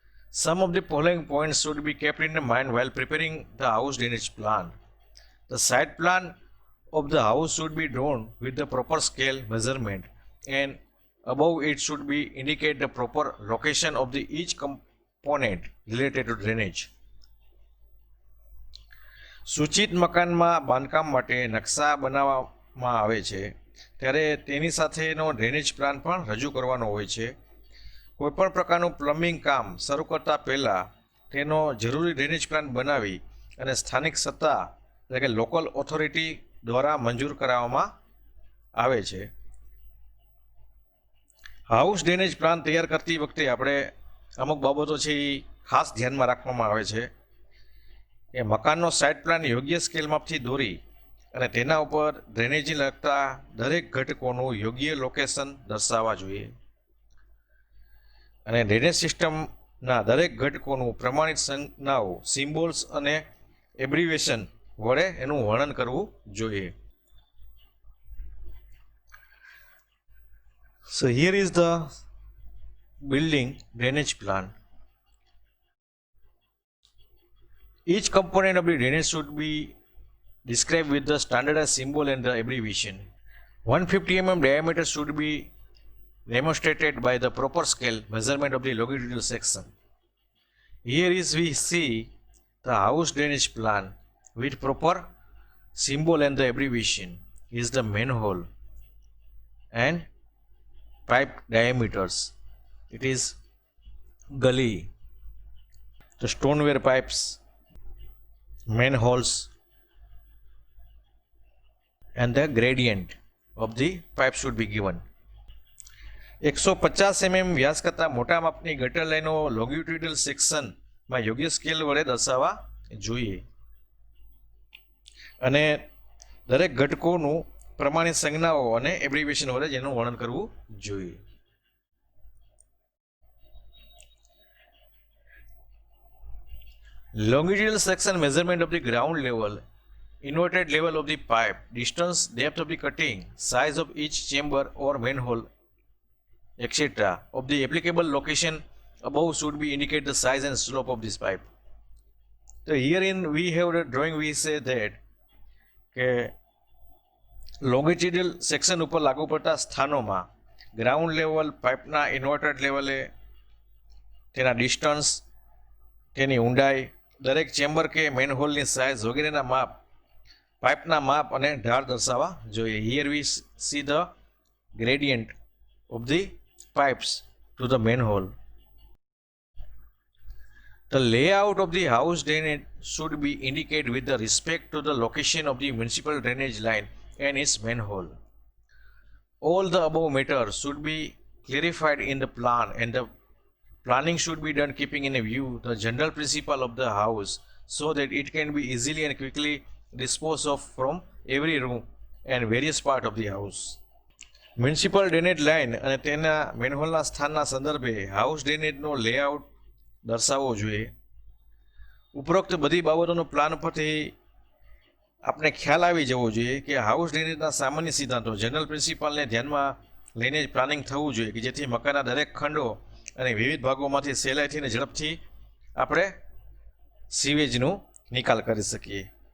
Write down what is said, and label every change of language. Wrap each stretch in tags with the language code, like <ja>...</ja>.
<en>Some of the following points should be kept in mind while preparing the house drainage plan. The site plan of the house should be drawn with the proper scale measurement, and above it should be indicate the proper location of the each component related to drainage.</en> <gu>સૂચિત મકાનમાં બાંધકામ માટે નકશા બનાવવામાં આવે છે ત્યારે તેની સાથેનો ડ્રેનેજ પ્લાન પણ રજૂ કરવાનો હોય છે. કોઈપણ પ્રકારનું પ્લમ્બિંગ કામ શરૂ કરતા પહેલાં તેનો જરૂરી ડ્રેનેજ પ્લાન બનાવી અને સ્થાનિક સત્તા એટલે કે લોકલ ઓથોરિટી દ્વારા મંજૂર કરાવવામાં આવે છે. હાઉસ ડ્રેનેજ પ્લાન તૈયાર કરતી વખતે આપણે અમુક બાબતો છે એ ખાસ ધ્યાનમાં રાખવામાં આવે છે કે મકાનનો સાઇટ પ્લાન યોગ્ય સ્કેલ માપથી દોરી અને તેના ઉપર ડ્રેનેજને લગતા દરેક ઘટકોનું યોગ્ય લોકેશન દર્શાવવા જોઈએ અને ડ્રેનેજ સિસ્ટમના દરેક ઘટકોનું પ્રમાણિત સંજ્ઞાઓ સિમ્બોલ્સ અને એબ્રિવેશન વડે એનું વર્ણન કરવું જોઈએ.</gu> <en>So here is the building drainage plan. Each component of the drainage should be described with the standardized symbol and the abbreviation. 150 mm diameter should be demonstrated by the proper scale measurement of the longitudinal section. Here is we see the house drainage plan with proper symbol and the abbreviation is the manhole and pipe diameters. It is gully, the stoneware pipes, manholes, and the gradient of the pipe should be given.</en> <gu>150 mm વ્યાસ કરતાં મોટા માપની ગટર લાઈનો લોંગિટ્યુડલ સેક્શનમાં યોગ્ય scale વડે દર્શાવવા જોઈએ અને દરેક ઘટકોનું પ્રમાણિત સંજ્ઞાઓ અને એબ્રિવિએશન વડે જેનું વર્ણન કરવું જોઈએ.</gu> <en>Longitudinal section measurement of the ground level, inverted level of the pipe, distance, depth of the cutting, size of each chamber or manhole, etc. of the applicable location above should be indicate the size and slope of this pipe. So herein we have the drawing. We say that</en> <gu>લોંગિટ્યુડલ section ઉપર લાગુ પડતા સ્થાનોમાં ground level પાઇપના inverted લેવલે તેના distance, તેની ઊંડાઈ, દરેક chamber કે મેનહોલની સાઇઝ વગેરેના માપ, પાઇપના માપ અને ઢાળ દર્શાવવા જોઈએ.</gu> <en>Here we see the gradient of the pipes to the manhole. The layout of the house drainage should be indicated with the respect to the location of the municipal drainage line and its manhole. All the above matters should be clarified in the plan, and the planning should be done keeping in view the general principle of the house so that it can be easily and quickly disposed of from every room and various part of the house.</en> <gu>Municipal drainage line અને તેના મેનહોલના સ્થાનના સંદર્ભે house ડ્રેનેજનો layout દર્શાવવો જોઈએ. ઉપરોક્ત બધી બાબતોનો plan પરથી આપણે ખ્યાલ આવી જવો જોઈએ કે હાઉસ ડ્રેનેજના સામાન્ય સિદ્ધાંતો જનરલ પ્રિન્સિપલને ધ્યાનમાં લઈને જ પ્લાનિંગ થવું જોઈએ કે જેથી મકાનના દરેક ખંડો અને વિવિધ ભાગોમાંથી સહેલાઈથી અને ઝડપથી આપણે સીવેજનું નિકાલ કરી શકીએ.</gu>